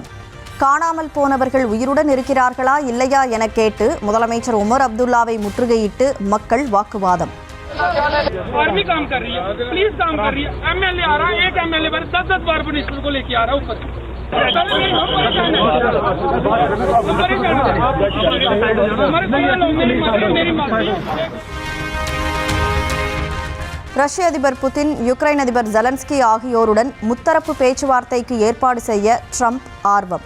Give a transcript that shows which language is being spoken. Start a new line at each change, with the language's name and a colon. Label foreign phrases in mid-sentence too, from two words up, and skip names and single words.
Tamil: காணாமல் போனவர்கள் உயிருடன் இருக்கிறார்களா இல்லையா என கேட்டு முதலமைச்சர் உமர் அப்துல்லாவை முற்றுகையிட்டு மக்கள் வாக்குவாதம்.
Hindi: आर्मी काम कर रही है, पुलिस काम कर रही है, एमएलए आ रहा है, एक एमएलए पर 10 बार पुलिस को लेके आ रहा है ऊपर।
Tamil: ரஷ்ய அதிபர் புதின், யுக்ரைன் அதிபர் ஜெலன்ஸ்கி ஆகியோருடன் முத்தரப்பு பேச்சுவார்த்தைக்கு ஏற்பாடு செய்ய ட்ரம்ப் ஆர்வம்.